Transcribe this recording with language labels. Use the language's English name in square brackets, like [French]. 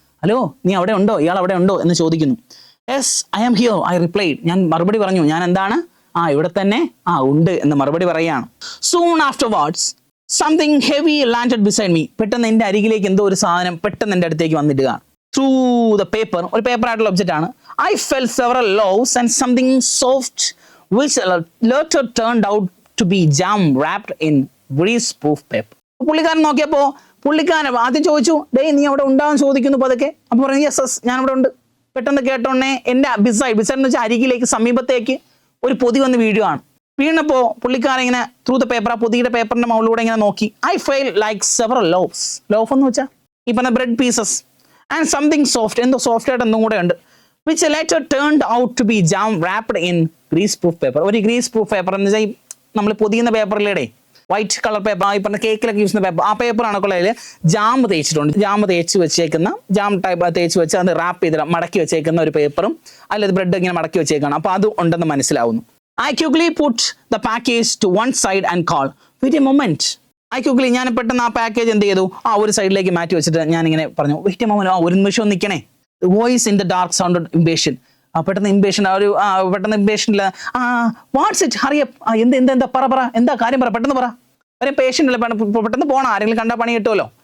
[Malayalam] Hello, നീ അവിടെ ഉണ്ടോ, ഇയാൾ അവിടെ ഉണ്ടോ എന്ന് ചോദിക്കുന്നു. [English] Yes I am here, I replied. [Malayalam] ഞാൻ മറുപടി പറഞ്ഞു, ഞാൻ എന്താണ്, ഇവിടെ തന്നെ ഉണ്ട് എന്ന് മറുപടി പറയുകയാണ്. [English] Soon afterwards something heavy landed beside me. [Malayalam] പെട്ടെന്ന് എൻ്റെ അരികിലേക്ക് എന്തോ ഒരു സാധനം പെട്ടെന്ന് എൻ്റെ അടുത്തേക്ക് വന്നിടുകയാണ്. [English] through the paper, [Malayalam] ഒരു പേപ്പർ ആയിട്ടുള്ള ഒബ്ജക്റ്റ് ആണ്. [English] I fell several loaves and something soft which later turned out to be jam wrapped in greaseproof paper. [Malayalam] പുള്ളിക്കാരൻ നോക്കിയപ്പോൾ പുള്ളിക്കാരൻ ആദ്യം ചോദിച്ചു, ഡേ നീ അവിടെ ഉണ്ടാവും ചോദിക്കുന്നു പതുക്കെ. അപ്പോൾ പറഞ്ഞു യെസ് ഞാൻ അവിടെ ഉണ്ട്. പെട്ടെന്ന് കേട്ടോണേ എൻ്റെ ബിസൈഡ് എന്ന് വെച്ചാൽ അരികിലേക്ക് സമീപത്തേക്ക് ഒരു പൊതി വന്ന് വീഴുകയാണ്. വീണപ്പോൾ പുള്ളിക്കാരൻ ഇങ്ങനെ ത്രൂ ദ പേപ്പർ, ആ പൊതിയുടെ പേപ്പറിന്റെ മുകളിലൂടെ ഇങ്ങനെ നോക്കി. [English] I fell like several loaves. [Malayalam] Loaf എന്ന് വെച്ചാൽ ഈ പറഞ്ഞ bread pieces [English] and something soft, [Malayalam] എന്തോ സോഫ്റ്റ് ആയിട്ട് എന്തും കൂടെ ഉണ്ട്. [English] which later turned out to be jam wrapped in greaseproof paper. [Malayalam] ഒരു greaseproof പേപ്പർ എന്ന് വെച്ചാൽ നമ്മൾ പൊതിയുന്ന പേപ്പറിലേടെ വൈറ്റ് കളർ പേപ്പർ, ഈ പറഞ്ഞ കേക്കിലൊക്കെ യൂസ് ചെയ്യുന്ന പേപ്പർ, ആ പേപ്പറാണ് കൊള്ളയിൽ ജാം തേച്ചിട്ടുണ്ട്. ജാം തേച്ച് വെച്ചേക്കുന്ന, ജാം ടൈപ്പ് തേച്ച് വെച്ച് അത് റാപ്പ് ചെയ്ത് മടക്കി വെച്ചേക്കുന്ന ഒരു പേപ്പറും അല്ലെങ്കിൽ ബ്രെഡ് ഇങ്ങനെ മടക്കി വെച്ചേക്കാണ്. അപ്പോൾ അത് ഉണ്ടെന്ന് മനസ്സിലാവുന്നു. [English] I quickly put the package to one side and called, wait a moment. [Malayalam] I quickly, ഞാൻ പെട്ടെന്ന് ആ പാക്കേജ് എന്ത് ചെയ്തു, ഒരു സൈഡിലേക്ക് മാറ്റി വെച്ചിട്ട് ഞാൻ ഇങ്ങനെ പറഞ്ഞു, [English] wait a moment, [Malayalam] ഒരു നിമിഷം നിൽക്കണേ. [English] Voice in the dark sounded impatient. [Malayalam] പെട്ടെന്ന് ഇംപേഷ്യൻ, പെട്ടെന്ന് ഇംപേഷ്യനില്ല. [English] what's it, hurry up, [Malayalam] എന്താ പറ, എന്താ കാര്യം പറ, പെട്ടെന്ന് പറ. ഒരു പേഷ്യൻ്റ് അല്ലേ, പെട്ടെന്ന് പോകണം, ആരെങ്കിലും കണ്ടാൽ പണി കിട്ടുമല്ലോ.